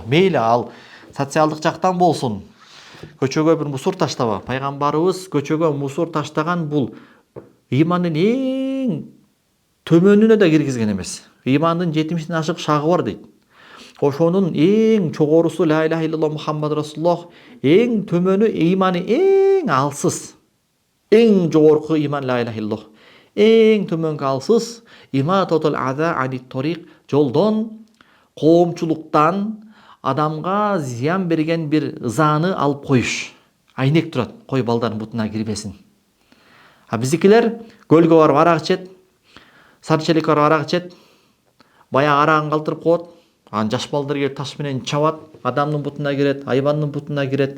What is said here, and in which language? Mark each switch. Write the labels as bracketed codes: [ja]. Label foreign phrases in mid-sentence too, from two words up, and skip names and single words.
[ky] Мейли ал социалдык жактан болсун. Көчөгө бир мусор таштаба. Пайгамбарыбыз көчөгө мусор таштаган бул имандын эң төмөнүнө да киргизген эмес. Имандын 70-ден ашык шагы бар дейт. Ошонун эң чогорусу [ar] لا إله إلا الله محمد رسول الله, [ky] эң төмөнү иманы эң алсыз. Эң жогорку иман [ar] لا إله إلا الله. [ky] Эң төмөнкү алсыз [ar] إماطة الأذى عن الطريق, [ky] жолдон, коомчулуктан адамга зыян берген бир ызаны алып коюш. Айнек турат, кой балдардын бутуна кирбесин. Биздикилер көлгө барып арак ичет, сарчеликке барып арак ичет, баягы арагын калтырып коет, анан жаш балдар келип таш менен чабат, адамдын бутуна кирет, айбандын бутуна кирет.